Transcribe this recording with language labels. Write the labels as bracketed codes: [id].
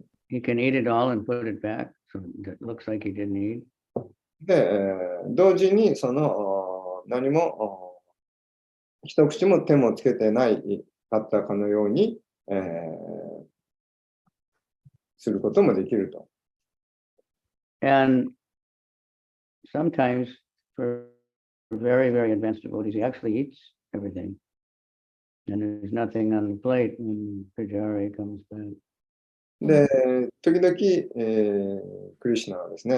[en] He can eat it all and put it back, so it looks like he didn't eat. [ja] で、同時に何も一口も手もつけてないかったかのように、することもできると。 [en] And sometimes for very, very advanced devotees, he actually eats everything. And there's nothing on the plate when Pujari comes back. [ja] で、時々、クリシュナはですね、